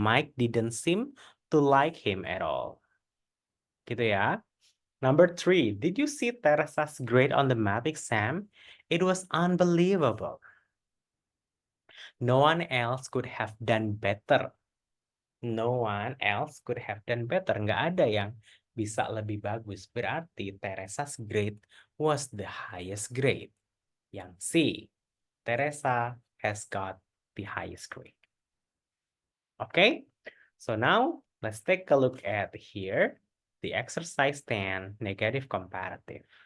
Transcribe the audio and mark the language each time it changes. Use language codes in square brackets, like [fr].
[en] Mike didn't seem to like him at all. [id] Gitu ya. [en] Number 3. Did you see Teresa's grade on the math exam? It was unbelievable. No one else could have done better. No one else could have done better. [id] Nggak ada yang bisa lebih bagus. [en] Berarti Teresa's grade was the highest grade. [id] Yang C. [en] Teresa has got the highest grade. Okay, so now let's take a look at here the exercise 10 negative comparative.